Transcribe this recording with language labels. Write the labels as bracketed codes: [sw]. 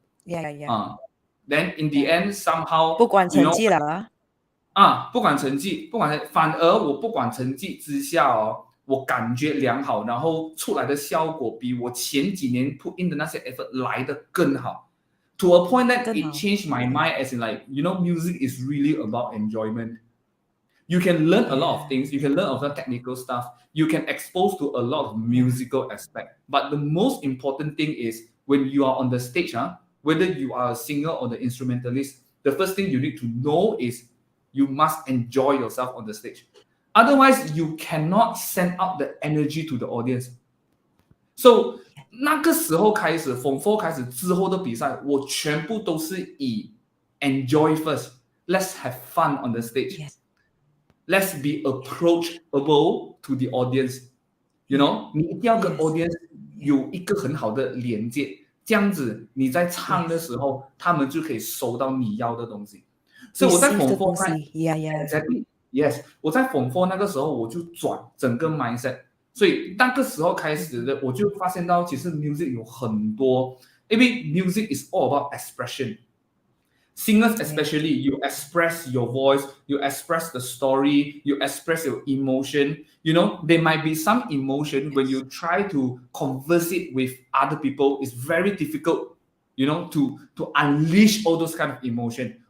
[en] Then in the end somehow [zh] 不管成绩了不管成绩，反而我不管成绩之下哦。我感觉良好，然后出来的效果比我前几年 [en] put in [zh] 的那些 effort 来的更好。 [en] To a point that it changed my mind as in like, music is really about enjoyment. You can learn a lot of things. You can learn a lot of technical stuff. You can expose to a lot of musical aspect. But the most important thing is when you are on the stage, whether you are a singer or the instrumentalist, the first thing you need to know is you must enjoy yourself on the stage. Otherwise, you cannot send out the energy to the audience. [zh] So 那个时候开始 ，Form 4开始之后的比赛，我全部都是以 [en] enjoy first. Let's have fun on the stage. Let's be approachable to the audience. You know, [zh] 你一定要跟 audience 有一个很好的连接，这样子你在唱的时候，他们就可以收到你要的东西。所以我在 Form 4 Yes， 我在Form 4那个时候我就转整个 mindset， 所以那个时候开始的，我就发现到其实 music 有很多，因为 [en] music is all about expression. Singers especially, you express your voice, you express the story, you express your emotion. There might be some emotion when you try to converse it with other people. It's very difficult, to unleash all those kind of emotion.